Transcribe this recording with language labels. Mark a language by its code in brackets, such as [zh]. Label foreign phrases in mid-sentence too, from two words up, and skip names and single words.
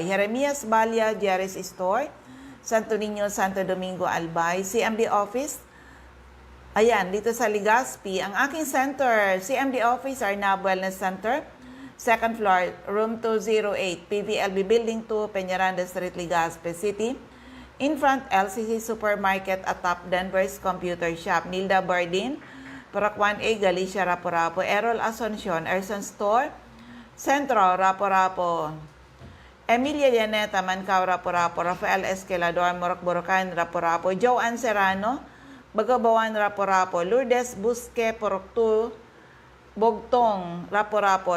[tl] Jeremias Balia, Jerry's Store, Santo Niño, Santo Domingo, Albay. CMD Office, ayan, dito sa Legazpi. Ang aking center, CMD Office, Arnab Wellness Center, 2nd floor, room 208, PVLB Building 2, Peñaranda Street, Legazpi City. [en] In front, LCC Supermarket at Top Denver's Computer Shop. [tl] Nilda Bardin, Purok 1A, Galicia, Rapo-Rapo. Errol Asuncion, Erson Store, Centro, Rapo-Rapo. Emilia Llaneta, Mancao, Rapo-Rapo. Rafael Esquelador, Morok Borocan, Rapo-Rapo. Joanne Serrano, Bagabawan, Rapo-Rapo. Lourdes Busque, Purok 2, Bogtong, Rapo-Rapo.